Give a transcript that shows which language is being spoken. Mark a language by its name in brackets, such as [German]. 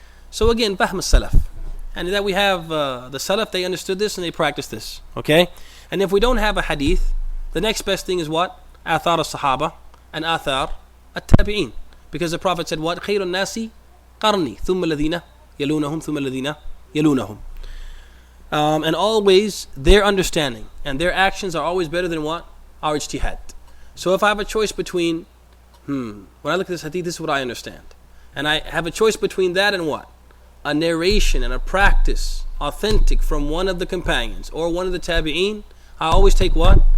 [English] So again, Fahm al-Salaf. And that we have the Salaf, they understood this and they practiced this. Okay? And if we don't have a hadith, the next best thing is what? Athar al-Sahaba and Athar al-Tabi'een. Because the Prophet said what? [Arabic] خير الناس قرني ثم الذين يلونهم ثم الذين يلونهم. [English] And always their understanding and their actions are always better than what? Our ijtihad. So if I have a choice between, when I look at this hadith, this is what I understand. And I have a choice between that and what? A narration and a practice authentic from one of the companions or one of the tabi'een, I always take what?